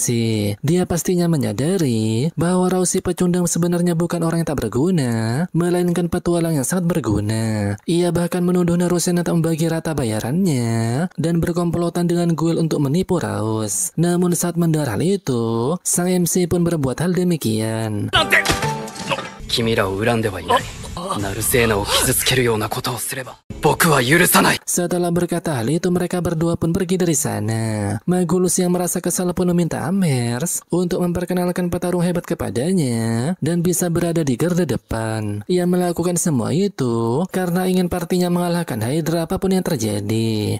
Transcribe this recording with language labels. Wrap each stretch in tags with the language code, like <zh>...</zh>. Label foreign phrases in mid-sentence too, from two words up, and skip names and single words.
<id>Dia pastinya menyadari bahwa Raus si pecundang sebenarnya bukan orang yang tak berguna, melainkan petualang yang sangat berguna. Ia bahkan menuduh Narusena tak membagi rata bayarannya dan berkomplotan dengan Guild untuk menipu Raus. Namun saat mendengar hal itu, sang MC pun berbuat hal demikian.</id> <ja>君らを恨んではいない。ナルセーナを傷つけるようなことをすれば僕は許さない。</ja> <id>Setelah berkata hal itu, mereka berdua pun pergi dari sana. Magulus yang merasa kesal pun meminta Amherst untuk memperkenalkan petarung hebat kepadanya dan bisa berada di garda depan. Ia melakukan semua itu karena ingin partinya mengalahkan Hydra apapun yang terjadi.</id>